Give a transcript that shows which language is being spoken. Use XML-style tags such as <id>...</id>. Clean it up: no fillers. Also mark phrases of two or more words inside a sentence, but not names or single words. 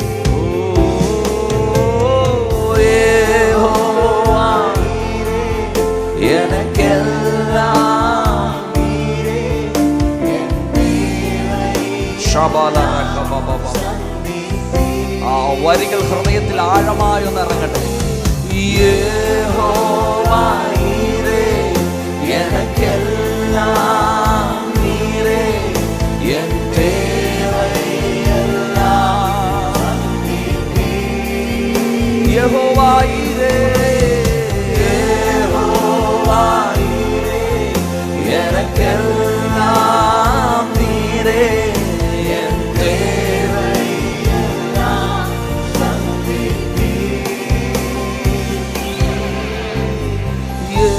<ta>யெகோவாயீரே எனக்கெல்லாம் நீரே, என் தேவையெல்லாம்</ta> <ml>ആ വരികൾ ഹൃദയത്തിൽ ആഴമായി ഒന്ന് ഇറങ്ങട്ടെ.</ml> <ta>യഹോവായീരേ எனக்கெல்லாம் நீரே, என் தேவையெல்லாம் சந்திப்பீர். யெகோவாயீரே யெகோவாயீரே எனக்கெல்லாம் நீரே, என் தேவையெல்லாம் சந்திப்பீர்.</ta>